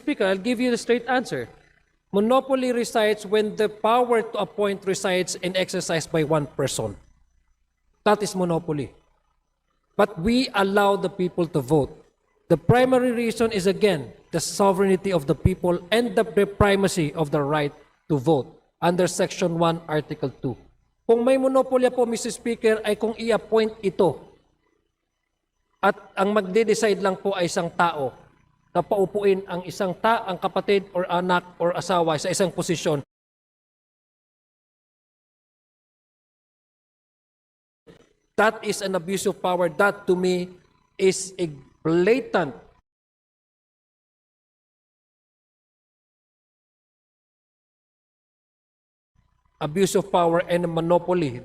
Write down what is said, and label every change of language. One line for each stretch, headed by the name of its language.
English: Speaker, I'll give you the straight answer. Monopoly resides when the power to appoint resides and exercised by one person. That is monopoly. But we allow the people to vote. The primary reason is, again, the sovereignty of the people and the primacy of the right to vote under Section 1, Article 2.
Filipino: Kung may monopolya po, Mr. Speaker, ay kung i-appoint ito at ang magde-decide lang po ay isang tao na paupuin ang ang kapatid or anak or asawa sa isang posisyon.
English: That is an abuse of power. That to me is a blatant abuse of power and a monopoly.